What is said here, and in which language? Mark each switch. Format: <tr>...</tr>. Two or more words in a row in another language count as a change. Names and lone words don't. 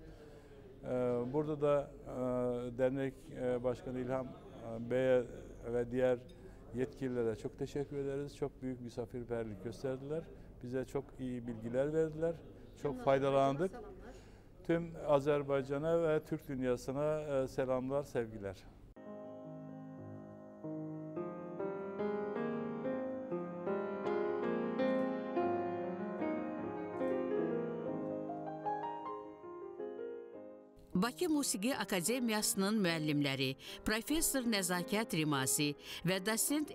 <tr>Burada da dernek başkanı İlham Bey'e ve diğer yetkililere çok teşekkür ederiz. Çok büyük misafirperverlik gösterdiler. Bize çok iyi bilgiler verdiler. Çok faydalandık. Tüm Azerbaycan'a ve Türk dünyasına selamlar, sevgiler.</tr> <az>Bakı Musiqi Akademiyasının müəllimləri Professor Nəzakət Rimasi və dosent</az>